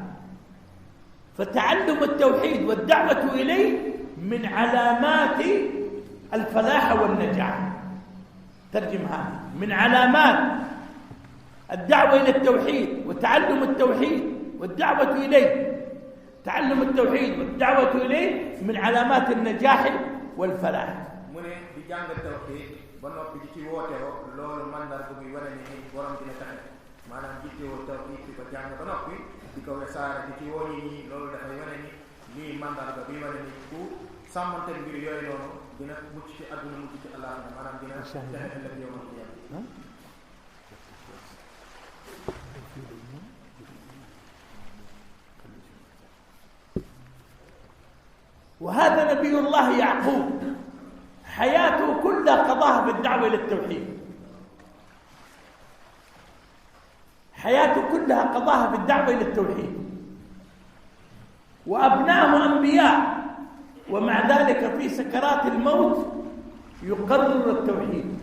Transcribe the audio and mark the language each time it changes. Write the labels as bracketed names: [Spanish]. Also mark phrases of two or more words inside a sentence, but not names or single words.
[Arabic] فتعلم التوحيد والدعوة إليه من علامات الفلاح والنجاح. ترجم هذا من علامات الدعوة إلى التوحيد وتعلم التوحيد والدعوة إليه. تعلم التوحيد والدعوة إليه من علامات النجاح والفلاح. [Wolof] mu ne di jàng tawhid ba noppi di ci wooteewoo loolu mandarga bi wane ni borom dina taxe, maanaam jiitewoo tawhid di ko jàng ba noppi di ko wesaare di ci woo nit ñi, loolu dafay wane ni lii mandarga bi wane ni ku sàmmante mbir yooyu noonu dina mucc ci àdduna mucc ci àllaaxira, maanaam dina texe ëllëg [Arabic] يوم القيامة. وهذا نبي الله يعقوب حياته كلها قضاها بالدعوة إلى التوحيد، حياته كلها قضاها في الدعوة إلى التوحيد، وأبناءه أنبياء، ومع ذلك في سكرات الموت يقرر التوحيد.